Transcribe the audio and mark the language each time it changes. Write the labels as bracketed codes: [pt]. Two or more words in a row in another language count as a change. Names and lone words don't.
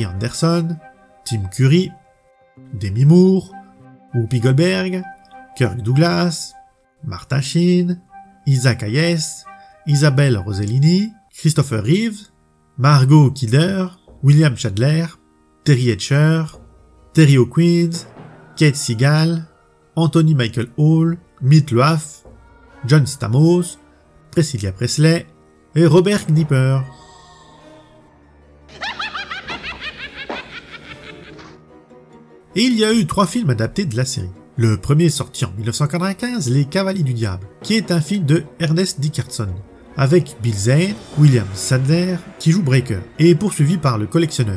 [fr] Anderson, Tim Curry, Demi Moore, Whoopi Goldberg, Kirk Douglas, Martin Sheen, Isaac Hayes, Isabelle Rossellini, Christopher Reeve, Margot Kidder, William Chandler, Terry Hatcher, Terry O'Quinn, Kate Siegel, Anthony Michael Hall, Meatloaf, John Stamos, Priscilla Presley et Robert Knipper. Et il y a eu 3 films adaptés de la série. Le premier sorti en 1995, Les Cavaliers du Diable, qui est un film de Ernest Dickerson, avec Bill Zane, William Sadler, qui joue Breaker, et poursuivi par le collectionneur.